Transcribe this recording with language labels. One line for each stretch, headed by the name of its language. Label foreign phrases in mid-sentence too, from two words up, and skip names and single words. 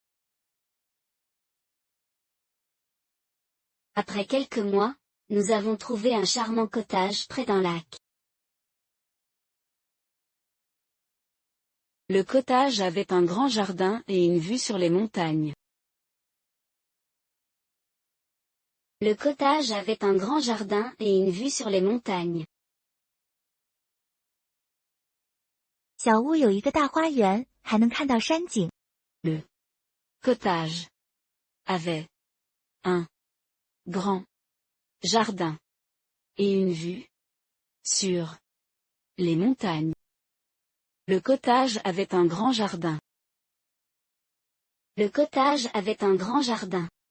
French: Après quelques mois, nous avons trouvé un charmant cottage près d'un lac. Le cottage avait un grand jardin et une vue sur les montagnes. Le cottage avait un grand jardin et une vue sur les montagnes.
Chinese: 小屋有一个大花园，还能看到山景。
French: Le cottage avait un grand jardin et une vue sur les montagnes. Le cottage avait un grand jardin. Le cottage avait un grand jardin.